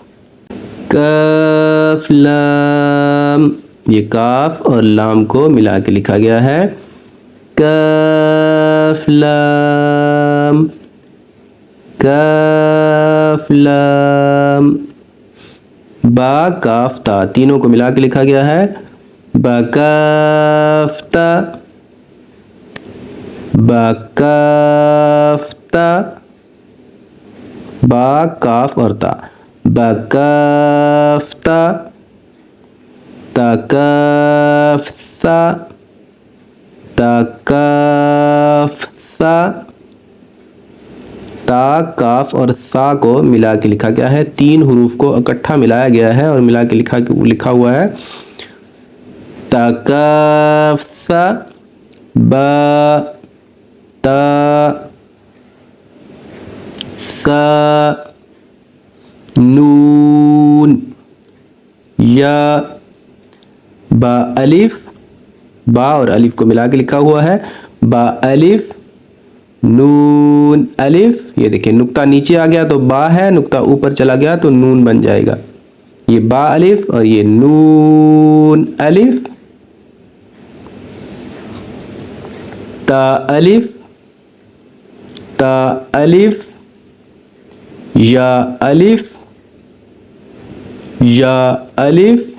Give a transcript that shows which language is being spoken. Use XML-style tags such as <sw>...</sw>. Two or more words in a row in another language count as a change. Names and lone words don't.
<ur>کاف لام، یہ کاف اور لام کو ملا کے لکھا گیا ہے، کاف لام، کاف لام۔ با، کاف تا، تینوں کو ملا کے لکھا گیا ہے، با کاف تا، با کاف تا، با کاف اور تا، با کاف تا، تا کاف سا، تا کاف سا۔ تا، کاف اور سا کو ملا کے لکھا گیا ہے، 3 حروف کو اکٹھا ملایا گیا ہے اور ملا کے لکھا ہوا ہے، تا کاف سا، با، تا، سا، نون، یا۔ با الف، با اور الف کو ملا کے لکھا ہوا ہے، با الف، نون الف۔ یہ دیکھیں نقطہ نیچے آ گیا تو با ہے، نقطہ اوپر چلا گیا تو نون بن جائے گا، یہ با الف اور یہ نون الف۔ تا الف، تا الف، یا الف، یا الف،</ur>